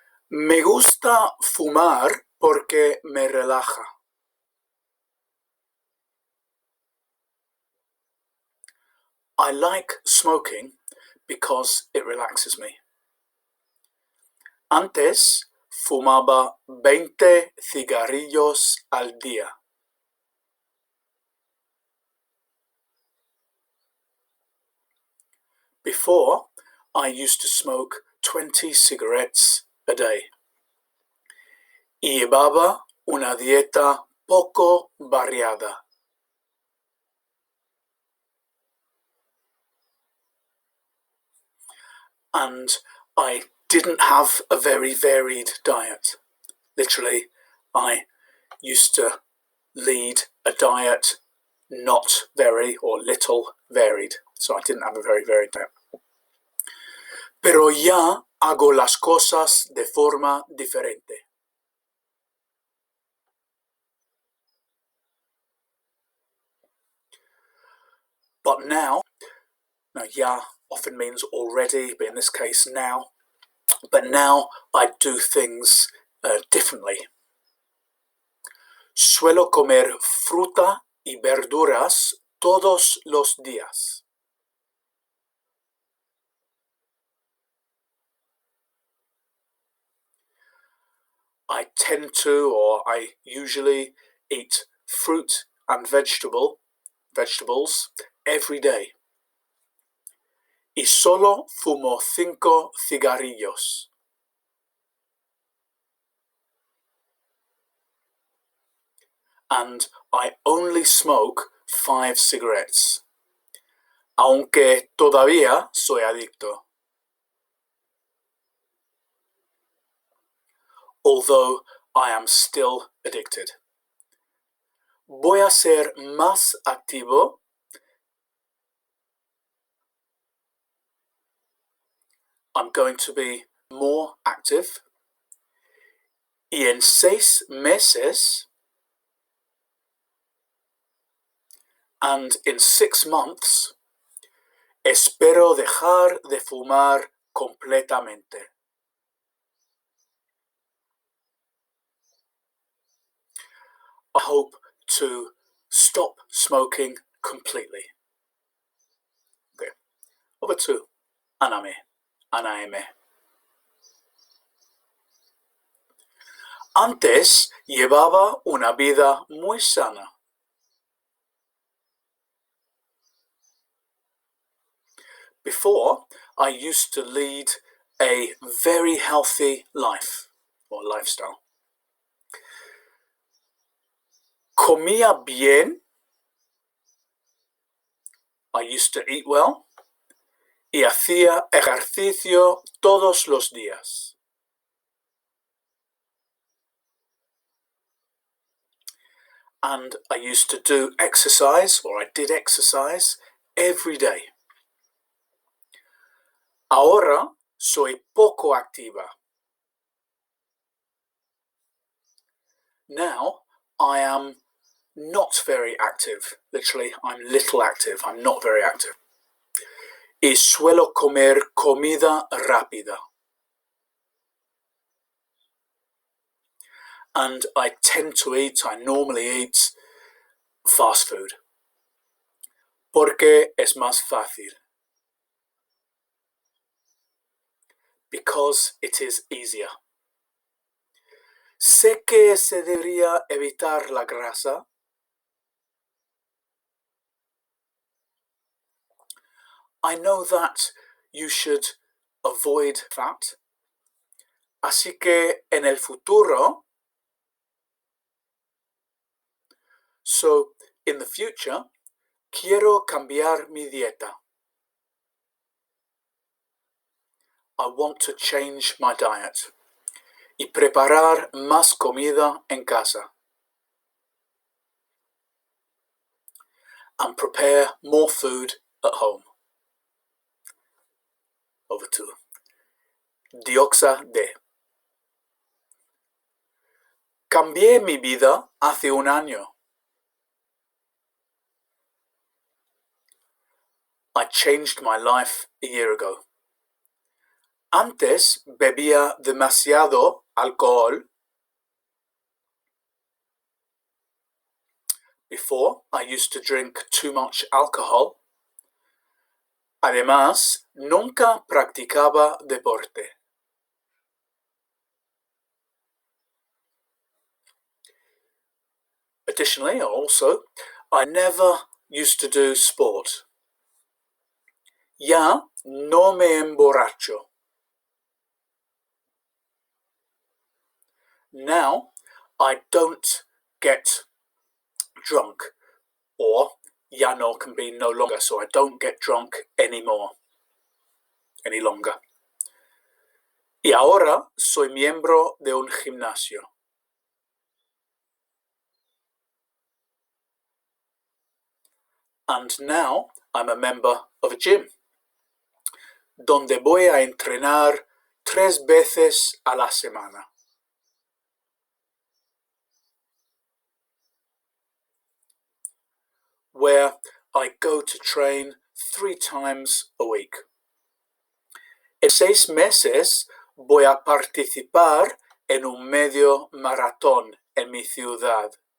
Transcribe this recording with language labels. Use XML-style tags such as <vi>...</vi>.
<es>Me gusta fumar porque me relaja.</es> <en>I like smoking because it relaxes me.</en> <es>Antes fumaba 20 cigarrillos al día.</es> <en>Before, I used to smoke 20 cigarettes a day.</en> <es>Y llevaba una dieta poco variada.</es> <en>And I didn't have a very varied diet. Literally, I used to lead a diet not very or little varied. So I didn't have a very varied diet.</en> <es>Pero ya hago las cosas de forma diferente.</es> <en>But now ya often means already, but in this case now. But now I do things differently.</en> <es>Suelo comer fruta y verduras todos los días.</es> <en>I tend to, or I usually eat fruit and vegetables every day.</en> <es>Y solo fumo 5 cigarrillos.</es> <en>And I only smoke 5 cigarettes.</en> <es>Aunque todavía soy adicto.</es> <en>Although I am still addicted.</en> <es>Voy a ser más activo.</es> <en>I'm going to be more active.</en> <es>Y en 6 meses,</es> <en>and in 6 months,</en> <es>espero dejar de fumar completamente.</es> <en>I hope to stop smoking completely. Okay. Over to Anaime.</en> <es>Antes llevaba una vida muy sana.</es> <en>Before, I used to lead a very healthy life or lifestyle.</en> <es>Comía bien.</es> <en>I used to eat well.</en> <es>Y hacía ejercicio todos los días.</es> <en>And I used to do exercise, or I did exercise, every day.</en> <es>Ahora soy poco activa.</es> <en>Now I am not very active. Literally, I'm little active. I'm not very active.</en> <es>Y suelo comer comida rápida.</es> <en>And I normally eat fast food.</en> <es>Porque es más fácil.</es> <en>Because it is easier.</en> <es>Sé que se debería evitar la grasa.</es> <en>I know that you should avoid fat.</en> <es>Así que en el futuro,</es> <en>so in the future,</en> <es>quiero cambiar mi dieta.</es> <en>I want to change my diet.</en> <es>Y preparar más comida en casa.</es> <en>And prepare more food at home. Over to Dioxa D.</en> <es>Cambié mi vida hace un año.</es> <en>I changed my life a year ago.</en> <es>Antes bebía demasiado alcohol.</es> <en>Before, I used to drink too much alcohol.</en> <es>Además, nunca practicaba deporte.</es> <en>Additionally, also, I never used to do sport.</en> <es>Ya no me emborracho.</es> <en>Now, I don't get drunk. Or, ya no can be no longer, so I don't get drunk anymore. Any longer.</en> <es>Y ahora soy miembro de un gimnasio.</es> <en>And now I'm a member of a gym,</en> <es>donde voy a entrenar 3 veces a la semana.</es> <en>Where I go to train 3 times a week.</en> <es>En 6 meses voy a participar en un medio maratón en mi ciudad.</es>